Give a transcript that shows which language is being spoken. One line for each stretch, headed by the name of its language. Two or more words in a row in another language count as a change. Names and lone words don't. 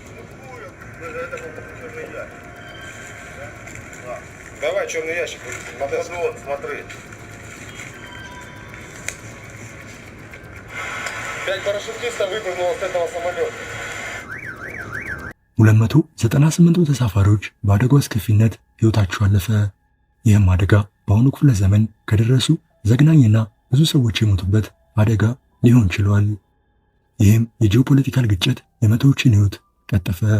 Russian: Давай, черный ящик. Вот, смотри. 5 парашютистов выпрыгнуло с этого самолета.
Amharic: 298 ተሳፋሪዎች በአደጋው አስከፊነት ሕይወታቸው አለፈ። ይህም አደጋ በአሁኑ ክፍለ ዘመን ከደረሱ ዘግናኝና ብዙ ሰዎች የሞቱበት አደጋ ሊሆን ችሏል። ይህም የጂኦፖለቲካል ግጭት የመቶዎችን ሕይወት ቀጠፈ።